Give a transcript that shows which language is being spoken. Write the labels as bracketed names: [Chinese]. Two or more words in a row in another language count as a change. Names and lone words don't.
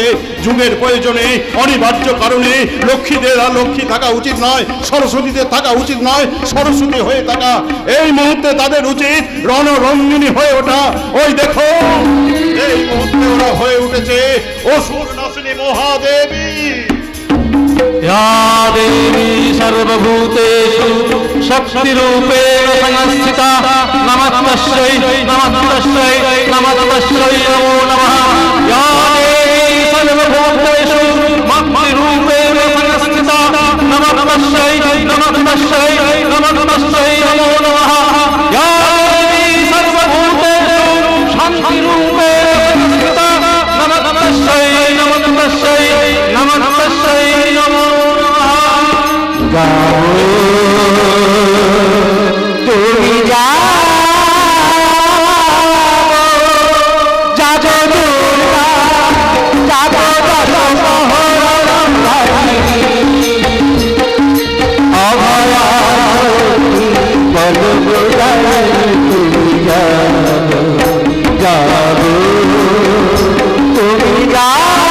[Bangla] যুগের প্রয়োজনে, অনিবার্য কারণে লক্ষ্মীদের আর লক্ষ্মী থাকা উচিত নয়, সরস্বতীদের থাকা উচিত নয়, সরস্বতী হয়ে থাকা। এই মুহূর্তে তাদের উচিত রণরঙ্গিনী হয়ে ওঠা। ওই দেখো, এই মুহূর্তে ওরা হয়ে উঠেছে অসুর নাশিনী মহাদেবী। [Sanskrit] या देवी सर्वभूतेषु शक्तिरूपेण संस्थिता नमस्तस्यै नमस्तस्यै नमस्तस्यै नमो नमः। या देवी सर्वभूतेषु शक्तिरूपेण संस्थिता नमस्तस्यै नमस्तस्यै नमस्तस्यै नमो नमः। या देवी सर्वभूतेषु शक्तिरूपेण संस्थिता नमस्तस्यै नमस्तस्यै नमस्तस्यै नमो [Bangla] তুমি যাও যাবো দুর্গা যাবো অভয়া বলো তুমি যাবো যাবো তুমি যাও